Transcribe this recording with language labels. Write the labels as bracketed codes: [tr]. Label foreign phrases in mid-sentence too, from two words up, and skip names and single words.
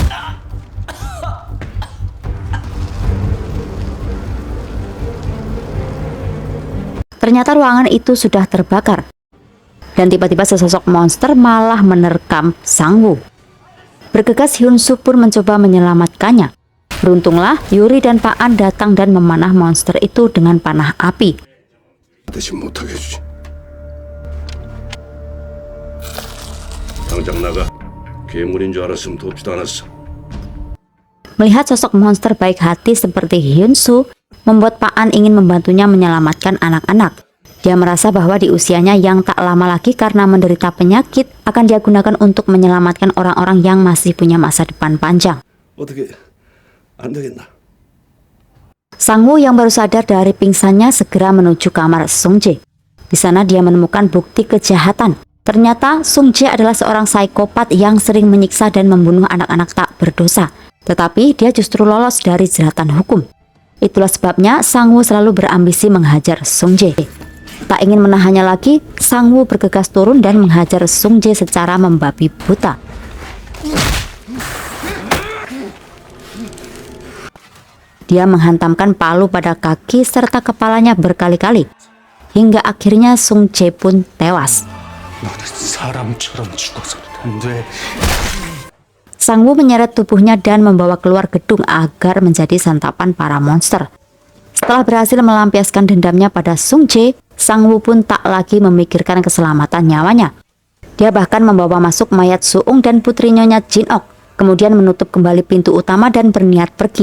[id] Ternyata ruangan itu sudah terbakar. Dan tiba-tiba sesosok monster malah menerkam Sang Woo. Bergegas Hyun-soo pun mencoba menyelamatkannya. Beruntunglah Yuri dan Pak An datang dan memanah monster itu dengan panah api. [ko] 대신 못하게 해주지. 당장 나가. 괴물인 줄 알았으면 돕지도 않았어. [id] Melihat sosok monster baik hati seperti Hyun-soo, membuat Pak An ingin membantunya menyelamatkan anak-anak. Dia merasa bahwa di usianya yang tak lama lagi karena menderita penyakit akan dia gunakan untuk menyelamatkan orang-orang yang masih punya masa depan panjang. [ko] 어떻게 안 되겠나? [id] Sang Woo yang baru sadar dari pingsannya segera menuju kamar Sung Jae. Di sana dia menemukan bukti kejahatan. Ternyata Sung Jae adalah seorang psikopat yang sering menyiksa dan membunuh anak-anak tak berdosa. Tetapi dia justru lolos dari jeratan hukum. Itulah sebabnya Sang Woo selalu berambisi menghajar Sung Jae. Tak ingin menahannya lagi, Sang Woo bergegas turun dan menghajar Sung Jae secara membabi buta. Dia menghantamkan palu pada kaki serta kepalanya berkali-kali, hingga akhirnya Sung Jae pun tewas. [ko] 너는 사람처럼 죽어서는 안 돼. [id] Sang Woo menyeret tubuhnya dan membawa keluar gedung agar menjadi santapan para monster. Setelah berhasil melampiaskan dendamnya pada Sung Jae, Sang Woo pun tak lagi memikirkan keselamatan nyawanya. Dia bahkan membawa masuk mayat Suung dan putri Nyonya Jin-ok, kemudian menutup kembali pintu utama dan berniat pergi.